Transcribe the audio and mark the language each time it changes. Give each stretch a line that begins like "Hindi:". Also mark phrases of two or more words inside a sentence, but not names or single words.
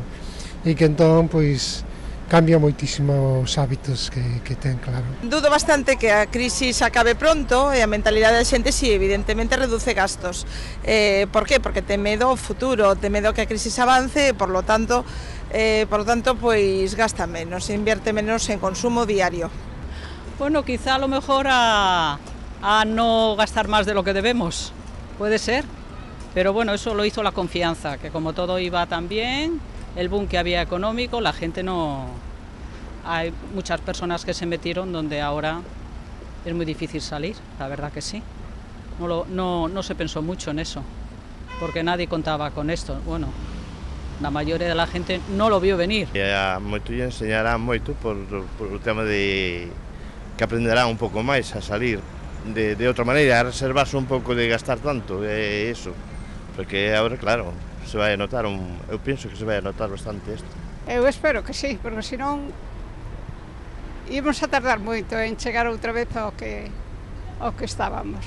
Galician: E que entón, pois, cambia moitísimo os hábitos que ten, claro.
Spanish: Dudo bastante
Galician: que a crisis acabe pronto e a mentalidade da xente si evidentemente reduce gastos. Por qué? Porque ten medo ao futuro, ten medo que a crisis avance e,
Spanish: por lo tanto,
Galician: pois gasta menos,
Spanish: invierte menos en consumo diario. Bueno, quizá a lo mejor a no gastar más de lo que debemos, puede ser, pero bueno, eso lo hizo la confianza, que como todo iba tan bien, el boom que había económico, la gente no... Hay muchas personas que se metieron donde ahora es muy difícil salir, la verdad que sí. No se pensó mucho en eso, porque nadie contaba con esto. Bueno, la mayoría de la gente no lo vio venir.
Galician: A moito lle enseñará moito por o tema de que aprenderá un pouco máis a salir de outra maneira, a reservarse un pouco de gastar tanto, eso, porque agora, claro, se vai a notar, eu penso que se vai a notar bastante isto. Eu espero que sí, porque senón íbamos a tardar moito en chegar outra vez ao que estábamos.